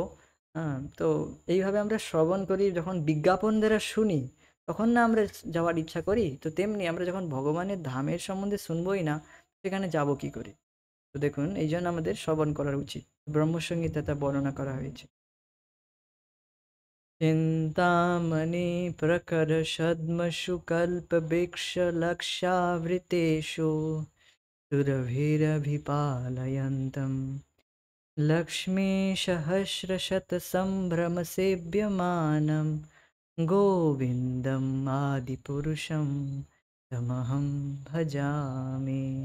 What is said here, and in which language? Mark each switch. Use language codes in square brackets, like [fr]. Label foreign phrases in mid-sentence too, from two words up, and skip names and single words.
[bn] হ্যাঁ, তো এইভাবে আমরা শ্রবণ করি, যখন বিজ্ঞাপন দ্বারা শুনি, তখন না আমরা যাওয়ার ইচ্ছা করি। তো তেমনি আমরা যখন ভগবানের ধামের সম্বন্ধে শুনবই না, সেখানে যাব কি করে? তো দেখুন, এই জন্য আমাদের শ্রবণ করা উচিত। ব্রহ্মসংগীতে তা বর্ণনা করা হয়েছে। [sa] चिन्तामणि प्रकर्षद्मषु कल्पवृक्षलक्षावृतेषु सुरभिरभिपालयन्तं लक्ष्मीसहस्रशतसम्भ्रमसेव्यमानं गोविन्दम् आदिपुरुषं तमहं भजामि।